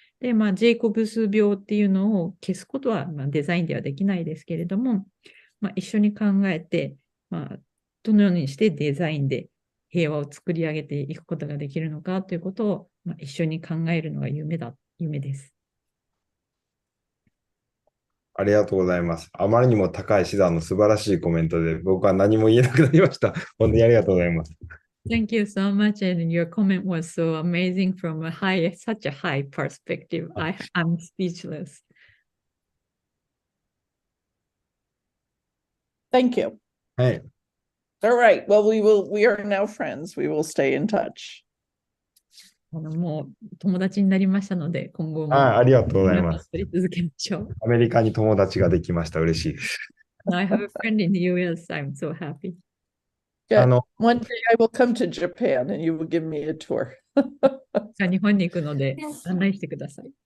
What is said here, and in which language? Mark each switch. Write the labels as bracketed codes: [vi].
[ja] で、ジェイコブス病っていうのを消すことは、デザインではできないですけれども、一緒に考えて、どのようにしてデザインで平和を作り上げていくことができるのかということを、一緒に考えるのが夢です。ありがとうございます。あまりにも高い資産の素晴らしいコメントで、僕は何も言えなくなりました。本当にありがとうございます。 [en] Thank you so much. And your comment was so amazing from such a high perspective. I'm speechless. Thank you. [ja] はい。 [en] All right. Well, we are now friends. We will stay in touch. [ja] もう友達になりましたので、今後もありがとうございます。取り続けましょう。アメリカに友達ができました。嬉しいです。 [en] I have a friend in the US. I'm so happy. Good. One day I will come to Japan and you will give me a tour. [ja] 日本に行くので案内してください。